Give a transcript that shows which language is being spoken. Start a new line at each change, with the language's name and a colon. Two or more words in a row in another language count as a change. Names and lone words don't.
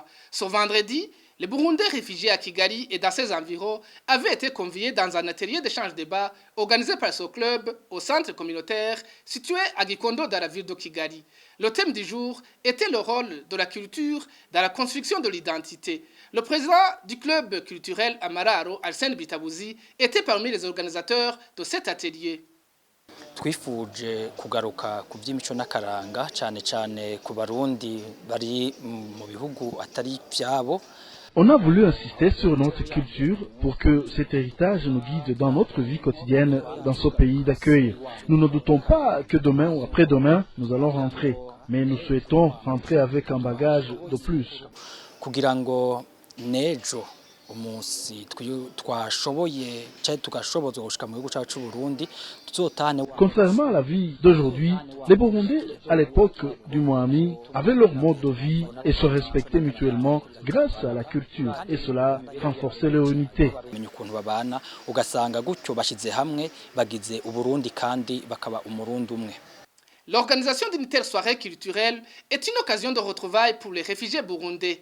French: Ce vendredi, les Burundais réfugiés à Kigali et dans ses environs avaient été conviés dans un atelier d'échange-débat organisé par ce club au centre communautaire situé à Gikondo dans la ville de Kigali. Le thème du jour était le rôle de la culture dans la construction de l'identité. Le président du club culturel Amararo, Alsen Bitabuzi, était parmi les organisateurs de cet atelier.
Rundi: twifuje kugaruka ku by'imico n'akaranga cyane cyane ku barundi bari mu bihugu atari byabo.
French: On a voulu insister sur notre culture pour que cet héritage nous guide dans notre vie quotidienne dans ce pays d'accueil. Nous ne doutons pas que demain ou après-demain nous allons rentrer, mais nous souhaitons rentrer avec un bagage de plus.
Rundi: Kugira ngo nejo umunsi twashoboye cyane tugashoboza gushika mu gihugu cyacu Burundi tuzotane.
French: Contrairement à la vie d'aujourd'hui, les Burundais à l'époque du Moami avaient leur mode de vie et se respectaient mutuellement grâce à la culture et cela renforçait leur unité.
Rundi: Menya ukuntu babana ugasanga gutyo bashize hamwe bagize uburundi kandi bakaba umurundi umwe.
French: L'organisation d'une telle soirée culturelle est une occasion de retrouvailles pour les réfugiés burundais.